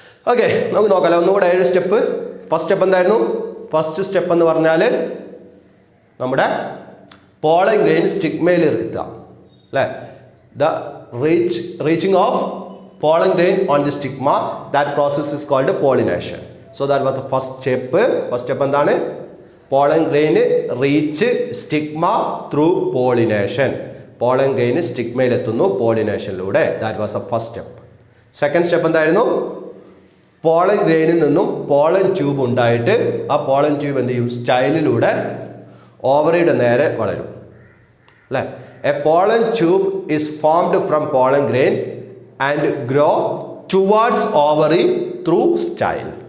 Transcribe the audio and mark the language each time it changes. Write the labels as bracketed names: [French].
[Malayalam] Okay, നമുക്ക് നോക്കാമല്ലോ ഒന്നുകൂടെ 7 step. First step എന്തായിരുന്നു? ഫസ്റ്റ് സ്റ്റെപ്പ് എന്ന് പറഞ്ഞാൽ നമ്മുടെ പോളൻ ഗ്രെയിൻ സ്റ്റിഗ്മയിൽ എത്തുക അല്ലേ? [English] The reaching of pollen grain on the stigma, that process is called pollination. So that was the first step. First step [Malayalam] എന്താണ്? [English] pollen grain reach stigma through pollination. pollen grain [Malayalam] stigmയിൽ എത്തുന്നു പോളിനേഷനിലൂടെ. [English] That was the first step. Second step [Malayalam] എന്തായിരുന്നു? Pollen ഗ്രെയിനിൽ നിന്നും pollen tube ഉണ്ടായിട്ട് ആ pollen tube എന്ത് ചെയ്യും? സ്റ്റൈലിലൂടെ ഓവറിയുടെ നേരെ വളരും അല്ലേ. [English] A pollen tube is formed from pollen grain and grow towards ovary through style.